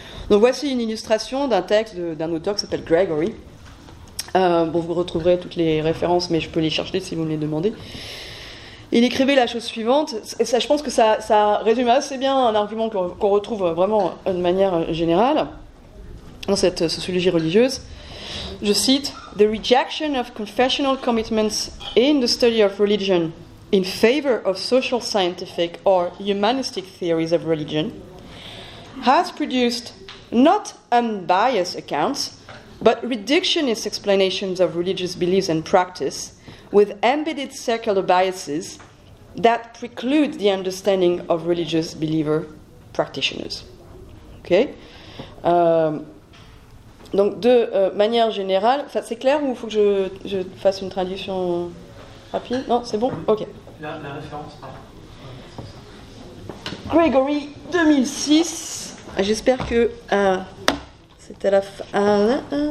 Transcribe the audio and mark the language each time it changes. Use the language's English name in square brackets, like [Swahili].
[French] Donc voici une illustration d'un texte d'un auteur qui s'appelle Gregory. Bon, vous retrouverez toutes les références, mais je peux les chercher si vous me les demandez. Il écrivait la chose suivante, et ça, je pense que ça résume assez bien un argument qu'on retrouve vraiment de manière générale. Dans cette sociologie religieuse, je cite: [English] The rejection of confessional commitments in the study of religion in favor of social scientific or humanistic theories of religion has produced not unbiased accounts, but reductionist explanations of religious beliefs and practice with embedded secular biases that preclude the understanding of religious believer practitioners. Okay? [French] Donc, de manière générale, c'est clair ou il faut que je fasse une traduction rapide? Non, c'est bon? Ok. La référence, pardon. Gregory, 2006. J'espère que c'était la fin.